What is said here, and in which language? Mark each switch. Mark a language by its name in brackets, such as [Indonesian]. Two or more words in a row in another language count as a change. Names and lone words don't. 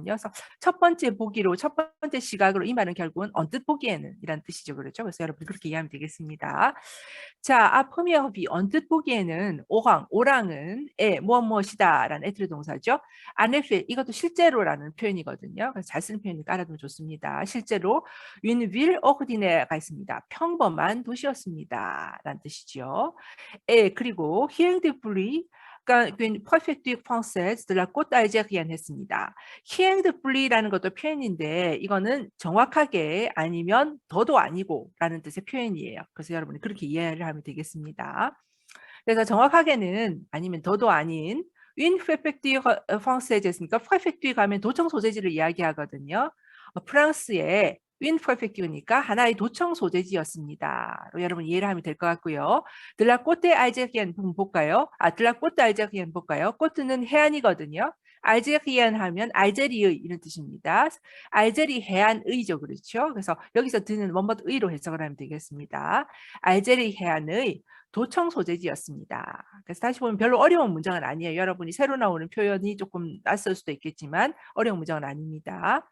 [Korean] 그래서 첫 번째 보기로 첫 번째 시각으로 이 말은 결국은 언뜻 보기에는 이란 뜻이죠. 그렇죠? 그래서 여러분 그렇게 이해하면 되겠습니다. 자, [French] à première vue [Korean] 언뜻 보기에는 오랑은 무엇이다라는 에트르 동사죠. [French] en effet [Korean] 이것도 실제로라는 표현이거든요. 그래서 잘 쓰는 표현이 깔아두면 좋습니다. 실제로 [French] une ville ordinaire [Korean] 가 있습니다. 평범한 도시였습니다. 라는 뜻이죠. 그리고 [French] rien de plus une préfecture française de la côte algérienne [Korean] 했습니다. [French] rien de plus [Korean] 라는 것도 표현인데 이거는 정확하게 아니면 더도 아니고 라는 뜻의 표현이에요. 그래서 여러분이 그렇게 이해를 하면 되겠습니다. 그래서 정확하게는 아니면 더도 아닌 [French] une préfecture française [Korean] 했으니까 préfecture 가면 도청 소재지를 이야기하거든요. 프랑스의 [French] une préfecture [Korean] 니까 하나의 도청 소재지였습니다. 여러분 이해를 하면 될 것 같고요. [French] de la côte algérienne [Korean] 볼까요? [French] de la côte algérienne [Korean] 볼까요? côte는 해안이거든요. 알제리안 하면 알제리의 이런 뜻입니다. 알제리 해안의죠, 그렇죠? 그래서 여기서 드는 뭐뭐의로 해석을 하면 되겠습니다. 알제리 해안의 도청 소재지였습니다. 그래서 다시 보면 별로 어려운 문장은 아니에요. 여러분이 새로 나오는 표현이 조금 낯설 수도 있겠지만 어려운 문장은 아닙니다.